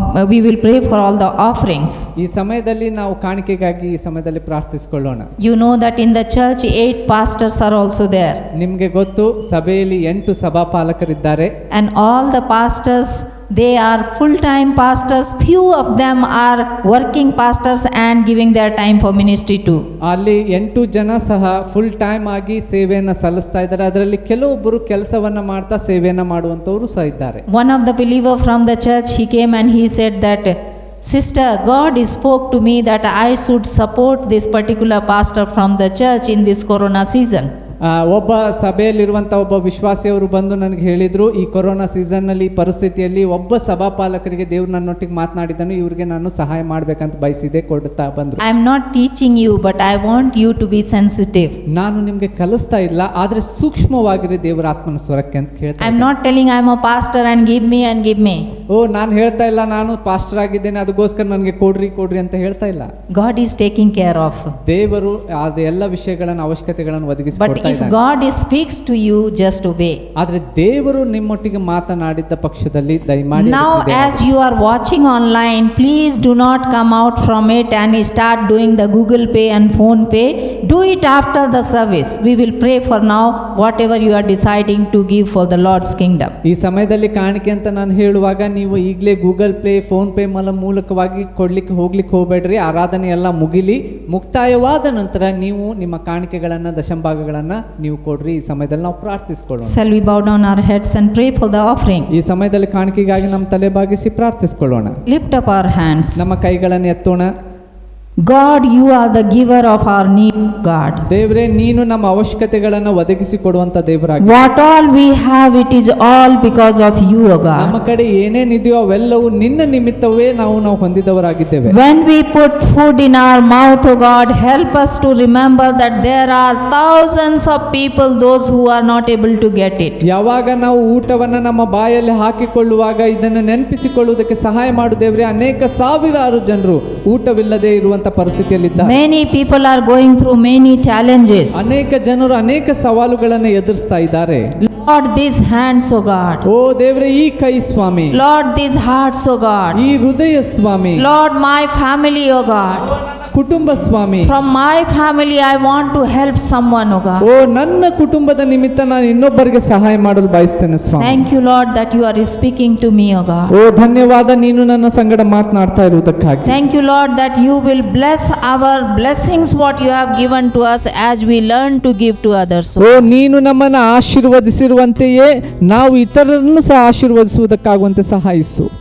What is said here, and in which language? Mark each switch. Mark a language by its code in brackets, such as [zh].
[en] We will pray for all the offerings. [kn] ಈ ಸಮಯದಲ್ಲಿ ನಾವು ಕಾಣಿಕೆಗಾಗಿ ಈ ಸಮಯದಲ್ಲಿ ಪ್ರಾರ್ಥಿಸಿಕೊಳ್ಳೋಣ. [en] You know that in the church 8 pastors are also there. [kn] ನಿಮಗೆ ಗೊತ್ತು ಸಭೆಯಲ್ಲಿ 8 ಸಭಾಪಾಲಕರಿದ್ದಾರೆ. [en] And all the pastors, they are full-time pastors. Few of them are working pastors and giving their time for ministry too. [kn] ಅಲ್ಲಿ 8 ಜನ ಸಹ full time ಆಗಿ ಸೇವೆಯನ್ನು ಸಲ್ಲಿಸ್ತಾ ಇದ್ದಾರೆ. ಅದರಲ್ಲಿ ಕೆಲವೊಬ್ಬರು ಕೆಲಸವನ್ನ ಮಾಡ್ತಾ ಸೇವೆಯನ್ನು ಮಾಡುವಂತವರು ಸಹ ಇದ್ದಾರೆ. [en] One of the believer from the church, he came and he said that, "Sister, God spoke to me that I should support this particular pastor from the church in this corona season." [kn] ಒಬ್ಬ ಸಭೆಯಲ್ಲಿರುವಂಥ ಒಬ್ಬ ವಿಶ್ವಾಸಿಯವರು ಬಂದು ನನಗೆ ಹೇಳಿದರು, ಈ corona ಸೀಸನ್ನಲ್ಲಿ ಪರಿಸ್ಥಿತಿಯಲ್ಲಿ ಒಬ್ಬ ಸಭಾಪಾಲಕರಿಗೆ ದೇವ್ರು ನನ್ನೊಟ್ಟಿಗೆ ಮಾತನಾಡಿದನು, ಇವರಿಗೆ ನಾನು ಸಹಾಯ ಮಾಡಬೇಕಂತ ಬಯಸಿದೆ, ಕೊಡ್ತಾ ಬಂದರು. [en] I am not teaching you, but I want you to be sensitive. [kn] ನಾನು ನಿಮಗೆ ಕಲಿಸ್ತಾ ಇಲ್ಲ, ಆದರೆ ಸೂಕ್ಷ್ಮವಾಗಿರಿ ದೇವರ ಆತ್ಮನ ಸ್ವರಕ್ಕೆ ಅಂತ ಹೇಳ್ತಾ. [en] I am not telling I am a pastor and give me. [kn] ನಾನು ಹೇಳ್ತಾ ಇಲ್ಲ ನಾನು ಪಾಸ್ಟರ್ ಆಗಿದ್ದೇನೆ ಅದಕ್ಕೋಸ್ಕರ ನನಗೆ ಕೊಡ್ರಿ ಅಂತ ಹೇಳ್ತಾ ಇಲ್ಲ. [en] God is taking care of. [kn] ದೇವರು ಅದು ಎಲ್ಲ ವಿಷಯಗಳನ್ನು ಅವಶ್ಯಕತೆಗಳನ್ನು ಒದಗಿಸಿಕೊಡ್ತಾ. [en] If God speaks to you, just obey. [kn] ಆದರೆ ದೇವರು ನಿಮ್ಮೊಟ್ಟಿಗೆ ಮಾತನಾಡಿದ ಪಕ್ಷದಲ್ಲಿ ದಯಮಾಡಿ. [en] Now as you are watching online, please do not come out from it and start doing the Google Pay and Phone Pay. Do it after the service. We will pray for now whatever you are deciding to give for the Lord's kingdom. [kn] ಈ ಸಮಯದಲ್ಲಿ ಕಾಣಿಕೆ ಅಂತ ನಾನು ಹೇಳುವಾಗ ನೀವು ಈಗಲೇ Google pay phone pay ಮೂಲಕವಾಗಿ ಹೋಗ್ಲಿಕ್ಕೆ ಹೋಗಬೇಡ್ರಿ. ಆರಾಧನೆ ಎಲ್ಲ ಮುಕ್ತಾಯವಾದ ನಂತರ ನೀವು ನಿಮ್ಮ ಕಾಣಿಕೆಗಳನ್ನು ದಶಂಭಾಗಗಳನ್ನು ನೀವು ಕೊಡ್ರಿ. ಈ ಸಮಯದಲ್ಲಿ ನಾವು ಪ್ರಾರ್ಥಿಸಿಕೊಳ್ಳೋಣ. [en] Shall we bow down our heads and pray for the offering? [kn] ಈ ಸಮಯದಲ್ಲಿ ಕಾಣಿಕೆಗಾಗಿ ನಮ್ಮ ತಲೆ ಬಾಗಿಸಿ ಪ್ರಾರ್ಥಿಸಿಕೊಳ್ಳೋಣ. [en] Lift up our hands. [kn] ನಮ್ಮ ಕೈಗಳನ್ನು ಎತ್ತೋಣ. [en] God, you are the giver of our need, God. [kn] ದೇವರೇ, ನೀನು ನಮ್ಮ ಅವಶ್ಯಕತೆಗಳನ್ನು ಒದಗಿಸಿ ಕೊಡುವಂತ ದೇವರಾಗಿ. [en] What all we have, it is all because of you, O God. [kn] ನಮ್ಮ ಕಡೆ ಏನೇನಿದೆಯೋ ಅವೆಲ್ಲವೂ ನಿನ್ನ ನಿಮಿತ್ತವೇ ನಾವು ಹೊಂದಿದವರಾಗಿದ್ದೇವೆ. [en] When we put food in our mouth, O God, help us to remember that there are thousands of people, those who are not able to get it. [kn] ಯಾವಾಗ ನಾವು ಊಟವನ್ನು ನಮ್ಮ ಬಾಯಲ್ಲಿ ಹಾಕಿಕೊಳ್ಳುವಾಗ ಇದನ್ನು ನೆನಪಿಸಿಕೊಳ್ಳುವುದಕ್ಕೆ ಸಹಾಯ ಮಾಡು ದೇವರೇ. ಅನೇಕ ಸಾವಿರಾರು ಜನರು ಊಟವಿಲ್ಲದೆ ಇರುವಂತ ಪರಿಸ್ಥಿತಿಯಲ್ಲಿದ್ದಾರೆ. [en] Many people are going through many challenges. [kn] ಅನೇಕ ಜನರು ಅನೇಕ ಸವಾಲುಗಳನ್ನು ಎದುರಿಸ್ತಾ ಇದ್ದಾರೆ. [en] Lord, these hands, O God. [kn] ಓ ದೇವರೇ, ಈ ಕೈ ಸ್ವಾಮಿ. [en] Lord, these hearts, O God. [kn] ಈ ಹೃದಯ ಸ್ವಾಮಿ. [en] Lord, my family, O God. [kn] ಕುಟುಂಬ ಸ್ವಾಮಿ. [en] From my family I want to help someone, O God. [kn] ಓ ನನ್ನ ಕುಟುಂಬದ ನಿಮಿತ್ತ ನಾನು ಇನ್ನೊಬ್ಬರಿಗೆ ಸಹಾಯ ಮಾಡಲು ಬಯಸ್ತೇನೆ ಸ್ವಾಮಿ. [en] Thank you, Lord, that you are speaking to me, O God. [kn] ಓ ಧನ್ಯವಾದ, ನೀನು ನನ್ನ ಸಂಗಡ ಮಾತನಾಡ್ತಾ ಇರುವುದಕ್ಕಾಗಿ. [en] Thank you, Lord, that you will bless our blessings what you have given to us as we learn to give to others. [kn] ಓ ನೀನು ನಮ್ಮನ್ನು ಆಶೀರ್ವದಿಸಿರುವಂತೆಯೇ ನಾವು ಇತರರನ್ನು ಸಹ ಆಶೀರ್ವದಿಸುವುದಕ್ಕಾಗುವಂತೆ ಸಹಾಯಿಸು.